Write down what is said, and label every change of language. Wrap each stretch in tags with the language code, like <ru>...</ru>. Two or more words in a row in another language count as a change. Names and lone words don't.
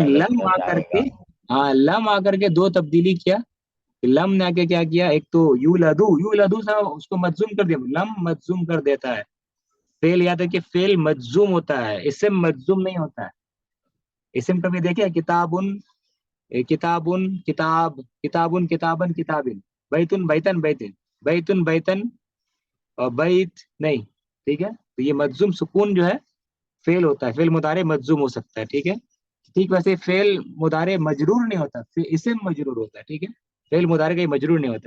<ur>پیدا لم کیا آ کر جائے کے، گا. ہاں لم آ کر کے دو تبدیلی کیا. لم نے آ کے کیا کیا؟ ایک تو یولدو سے اس کو مجزوم کر دیا. لم مجزوم کر دیتا ہے. فعل یاد ہے کہ فعل مجزوم ہوتا ہے، اسم مجزوم نہیں ہوتا ہے. اسم کبھی دیکھے؟</ur> <ar>کتابن، کتابن کتاب، کتابن کتابن کتابن، بیتن بیتن بیتن، بیتن بیتن</ar> <ur>اور بیت نہیں. ٹھیک ہے. تو یہ مجزوم سکون جو ہے فعل ہوتا ہے. فعل مضارع مجزوم ہو سکتا ہے. ٹھیک ہے. ٹھیک. ویسے فعل مضارع مجرور نہیں ہوتا، اسم مجرور ہوتا ہے. ٹھیک ہے. فعل مضارع کا مجرور نہیں ہوتا.</ur>